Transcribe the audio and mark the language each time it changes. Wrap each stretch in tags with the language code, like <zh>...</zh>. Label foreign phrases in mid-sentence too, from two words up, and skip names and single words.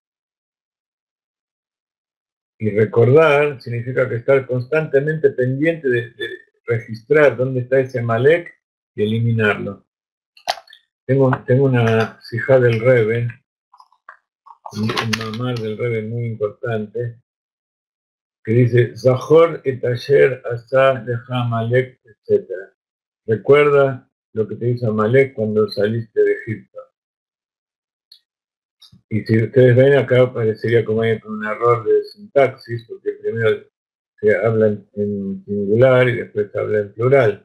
<es>Y recordar significa que estar constantemente pendiente de registrar dónde está ese Amalek y eliminarlo. Tengo una sijá del Rebbe, un mamar del Rebbe muy importante, que dice,</es> <he>זכור את אשר עשה לך עמלק,</he> <es>etc. Recuerda lo que te hizo Amalek cuando saliste de Egipto. Y si ustedes ven acá parecería como hay un error de sintaxis, porque primero se habla en singular y después se habla en plural.</es>